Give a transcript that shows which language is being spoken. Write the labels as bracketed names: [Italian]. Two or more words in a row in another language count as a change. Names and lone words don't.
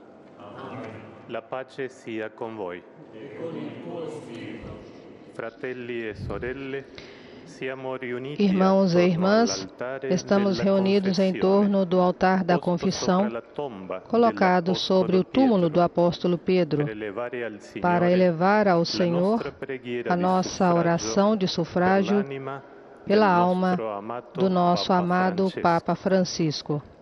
[Italian] Amen. La pace sia con voi. E con il tuo spirito. Fratelli e sorelle, siamo riuniti [Portuguese] Irmãos e irmãs, estamos reunidos em torno do altar da confissão, colocado sobre o túmulo do apóstolo Pedro, para elevar ao Senhor a nossa oração de sufrágio pela alma do nosso amado Papa Francisco.